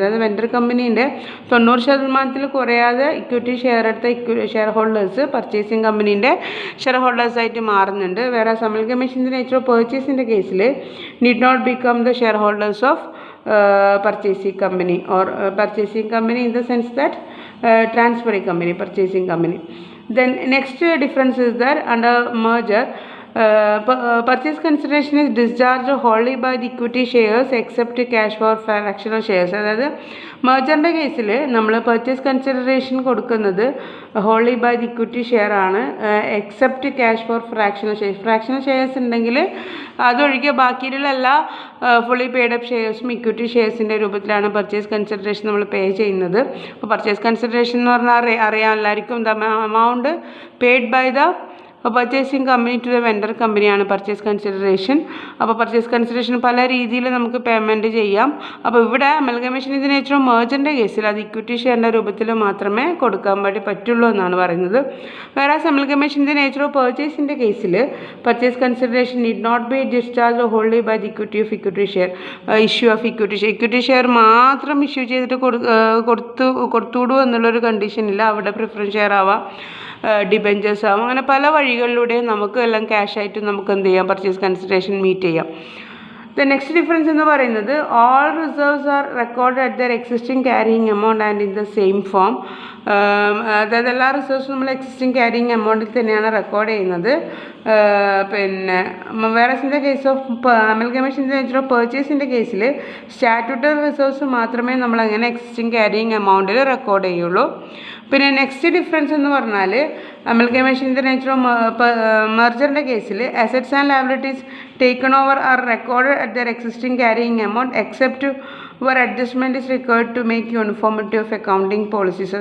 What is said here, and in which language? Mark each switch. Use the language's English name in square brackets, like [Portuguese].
[Malayalam] അതായത് വെൻഡർ കമ്പനീൻ്റെ 90% കുറയാതെ equity share എടുത്ത ഷെയർ ഹോൾഡേഴ്സ് പർച്ചേസിങ് കമ്പനീൻ്റെ ഷെയർ ഹോൾഡേഴ്സായിട്ട് മാറുന്നുണ്ട്. വേറെ അമൽഗമേഷൻ ഇൻ ദ നേച്ചർ ഓഫ് പർച്ചേസിൻ്റെ കേസിൽ [English] Need not become the shareholders of purchasing company or purchasing company in the sense that transferring company, purchasing company. Then next difference is that under merger purchase consideration is discharged wholly by the equity shares except cash for fractional shares. [Malayalam] അതായത് മെർജറിൻ്റെ കേസിൽ നമ്മൾ purchase consideration കൊടുക്കുന്നത് [English] wholly by the equity share [Malayalam] ആണ്, [English] Except cash for fractional shares. [Malayalam] Fractional shares ഉണ്ടെങ്കിൽ അതൊഴികെ ബാക്കിയുള്ള എല്ലാ fully paid-up ഷെയർസും equity ഷെയർസിൻ്റെ രൂപത്തിലാണ് purchase consideration നമ്മൾ പേ ചെയ്യുന്നത്. അപ്പോൾ പർച്ചേസ് കൺസിഡറേഷൻ എന്ന് പറഞ്ഞാൽ അറിയാം എല്ലാവർക്കും, [English] the amount paid by the purchasing company to the vendor കമ്പനിയാണ് [Malayalam] പർച്ചേസ് കൺസിഡറേഷൻ. അപ്പോൾ പർച്ചേസ് കൺസിഡറേഷൻ പല രീതിയിൽ നമുക്ക് പേയ്മെൻറ്റ് ചെയ്യാം. അപ്പോൾ ഇവിടെ അമൽഗമേഷൻ ഇൻ ദ നേച്ചർ ഓഫ് മെർജറിൻ്റെ കേസിൽ അത് ഇക്വിറ്റി ഷെയറിൻ്റെ രൂപത്തിൽ മാത്രമേ കൊടുക്കാൻ വേണ്ടി പറ്റുള്ളൂ എന്നാണ് പറയുന്നത്. വേറെ അമൽഗമേഷൻ ഇൻ ദ നേച്ചർ ഓഫ് പർച്ചേസിൻ്റെ കേസിൽ purchase consideration [English] Need not be discharge wholly by the equity of equity share. [Malayalam] Issue of equity share മാത്രം ഇഷ്യൂ ചെയ്തിട്ട് കൊടുത്തുവിടുക എന്നുള്ളൊരു കണ്ടീഷനില്ല. അവിടെ പ്രിഫറൻസ് ഷെയർ ആവാം, ഡിബെഞ്ചേഴ്സ് ആവും, അങ്ങനെ പല വഴികളിലൂടെയും നമുക്ക് എല്ലാം ക്യാഷായിട്ട് നമുക്ക് എന്ത് ചെയ്യാം, പർച്ചേസ് കൺസിഡറേഷൻ മീറ്റ് ചെയ്യാം. [English] The next difference [Malayalam] എന്ന് പറയുന്നത് [English] all reserves are recorded at their existing carrying amount and in the same form. [Malayalam] അതായത് എല്ലാ റിസർവ്സും നമ്മൾ എക്സിസ്റ്റിംഗ് ക്യാരിയിങ് എമൗണ്ടിൽ തന്നെയാണ് റെക്കോർഡ് ചെയ്യുന്നത്. പിന്നെ വേറെ in the case of അമൽഗമേഷൻ in the nature of പർച്ചേസിൻ്റെ കേസിൽ സ്റ്റാറ്റ്യൂട്ടറി റിസർവ്സ് മാത്രമേ നമ്മൾ അങ്ങനെ എക്സിസ്റ്റിംഗ് ക്യാരിയിങ് എമൗണ്ടിൽ റെക്കോർഡ് ചെയ്യുള്ളൂ. പിന്നെ നെക്സ്റ്റ് ഡിഫറൻസ് എന്ന് പറഞ്ഞാൽ [English] amalgamation in the nature of [Malayalam] മെർജറിൻ്റെ കേസിൽ [English] Assets and liabilities taken over are recorded at their existing carrying amount except where adjustment is required to make uniformity of accounting policies.